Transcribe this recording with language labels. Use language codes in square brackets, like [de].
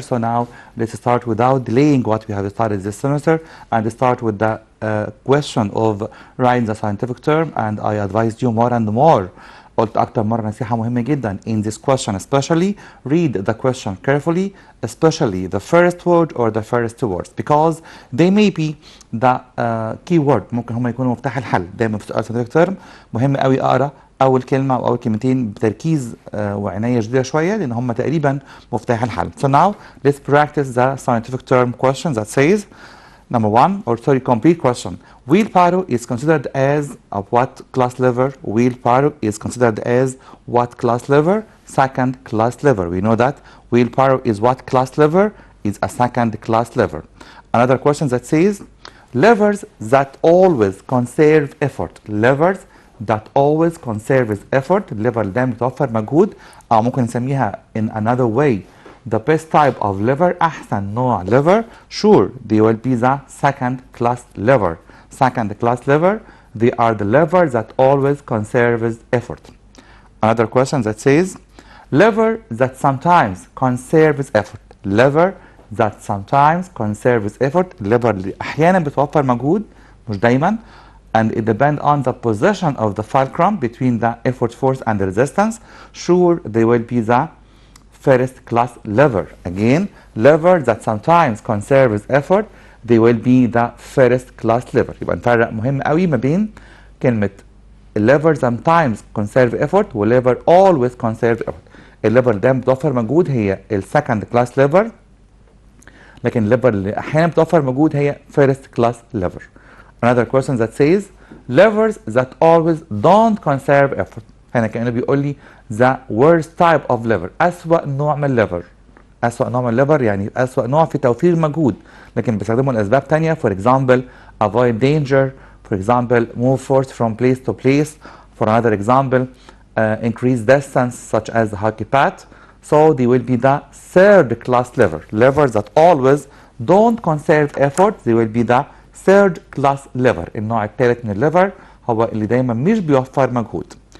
[en] So now let's start without delaying what we have started this semester and start with the question of writing the scientific term. And I advised you more and more. [ar] قلت أكتر مرة نصيحة مهمة جدا [en] in this question, especially read the question carefully, especially the first word or the first two words, because they may be the key word. [ar] ممكن هم يكونوا مفتاح الحل. دايما في سؤال scientific term مهم قوي أقرأ أول كلمة أو أول كلمتين بتركيز وعناية شديدة شوية لأن هم تقريبا مفتاح الحل. [en] So now let's practice the scientific term question that says number one, or sorry, complete question. Wheelbarrow is considered as a what class lever? Wheelbarrow is considered as what class lever? Second class lever. We know that wheelbarrow is what class lever? Is a second class lever. Another question that says levers that always conserve effort. Levers that always conserve effort. [ar] lever ده بتوفر مجهود أو ممكن نسميها [en] in another way. The best type of lever, [ar] أحسن نوع [en] lever, sure, they will be the second class lever. Second class lever, they are the levers that always conserves effort. Another question that says, lever that sometimes conserves effort. Lever that sometimes conserves effort. lever [ar] اللي أحيانا بتوفر مجهود, مش دايما, [en] and it depends on the position of the fulcrum between the effort force and the resistance. Sure, they will be the first class lever. Again, lever that sometimes conserves effort, they will be the first class lever. [ar] يبقى نفرق مهم قوي ما بين كلمة [en] lever sometimes conserve effort [ar] و [en] lever always conserve effort. [ar] الليفر ده بتوفر مجهود هي السكند كلاس lever، لكن الليفر اللي احيانا بتوفر مجهود هي first class lever. [en] Another question that says levers that always don't conserve effort. [ar] هنا كأنه بيقول لي [en] the worst type of lever، [ar] أسوأ نوع من الليفر. أسوأ نوع من الليفر يعني أسوأ نوع في توفير مجهود، لكن بيستخدموا لأسباب تانية. [en] For example, avoid danger. For example, move force from place to place. For another example, increase distance such as the hockey path. So they will be the third class lever. Levers that always don't conserve effort, they will be the third class lever. [ar] النوع الثالث من الليفر هو اللي دايما مش بيوفر مجهود.